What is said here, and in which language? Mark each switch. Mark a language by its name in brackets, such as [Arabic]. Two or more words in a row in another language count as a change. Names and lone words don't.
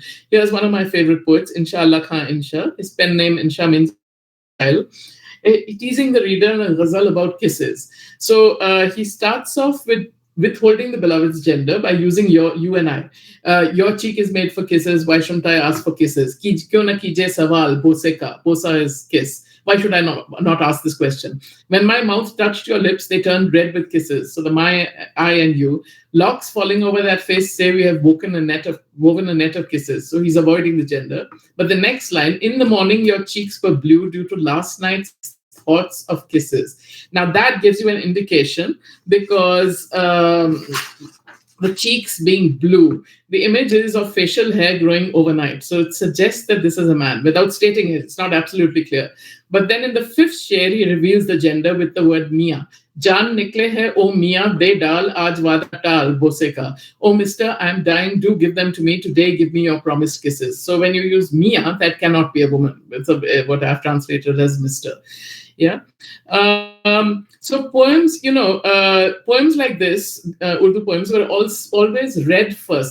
[English] Here's one of my favorite poets, Insha Allah Khan Insha. His pen name Insha means child, teasing the reader in a ghazal about kisses. So he starts off with withholding the beloved's gender by using you and I. Your cheek is made for kisses. Why shouldn't I ask for kisses? [Urdu] کیوں نہ کیجے سوال، بوسے کا. [English] Bosa is kiss. Why should I not ask this question? When my mouth touched your lips, they turned red with kisses. So the my, I, and you. Locks falling over that face say we have woven a net of kisses. So he's avoiding the gender. But the next line, in the morning, your cheeks were blue due to last night's thoughts of kisses. Now that gives you an indication because the cheeks being blue, the image is of facial hair growing overnight. So it suggests that this is a man without stating it. It's not absolutely clear. But then in the fifth sher, he reveals the gender with the word Mia. [Urdu] جان نکلے ہے، او میاں، دے ڈال، آج وعدہ ٹال، بوسے کا. [English] Oh mister, I'm dying, do give them to me. Today, give me your promised kisses. So when you use Mia, that cannot be a woman. It's what I've translated as mister. Yeah. So poems, poems like this, Urdu poems were always read first.